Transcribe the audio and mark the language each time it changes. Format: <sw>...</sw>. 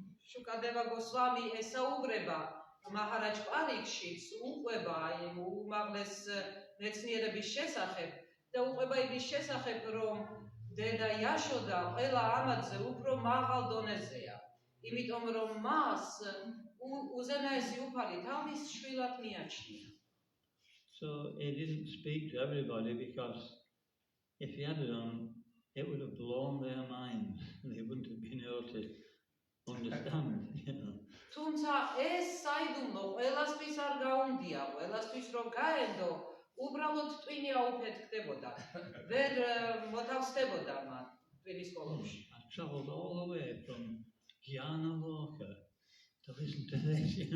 <ka>შუკადევა გოსვამი ესაუბრება მაჰარაჯ პარიქშიც უყვება უმაღლეს მეცნიერების შესახებ და უყვება იმის შესახებ, რომ დედა იაშოდა ყველა ამაზე უფრო მაღალ დონეზეა, იმიტომ რომ მას უზენაესი უფალი თავის შვილად მიაჩნია.</ka> <en>So he didn't speak to everybody because if he had done, it would have blown their minds and they wouldn't have been able to understand.</en> <ka>თუმცა ეს საიდუმლო ყველასთვის არ გაუნდია, ყველასთვის რომ გაენდო, უბრალოდ ტვინი აუფეთქდებოდა. ვერ მოთავსდებოდა მათ ტვინის კოლომში.</ka> <en>I traveled all the way from Gyanaloka to listen to this,</en>